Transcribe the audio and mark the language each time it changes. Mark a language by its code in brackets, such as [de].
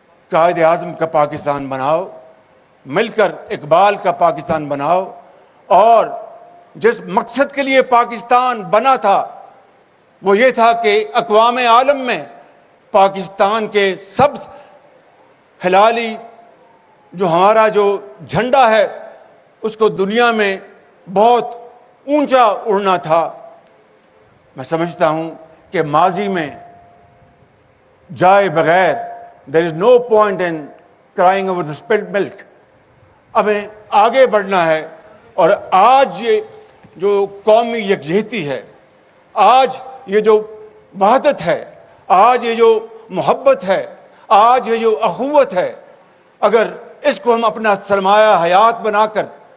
[ur] قائد اعظم کا پاکستان بناؤ, مل کر اقبال کا پاکستان بناؤ, اور جس مقصد کے لیے پاکستان بنا تھا وہ یہ تھا کہ اقوام عالم میں پاکستان کے سبز ہلالی جو ہمارا جو جھنڈا ہے اس کو دنیا میں بہت اونچا اڑنا تھا. میں سمجھتا ہوں کہ ماضی میں جائے بغیر [en] there is no point in crying over the spilled milk. [ur] ہمیں آگے بڑھنا ہے, اور آج یہ جو قومی یکجہتی ہے, آج یہ جو وحدت ہے, آج یہ جو محبت ہے, آج یہ جو اخوت ہے, اگر اس کو ہم اپنا سرمایہ حیات بنا کر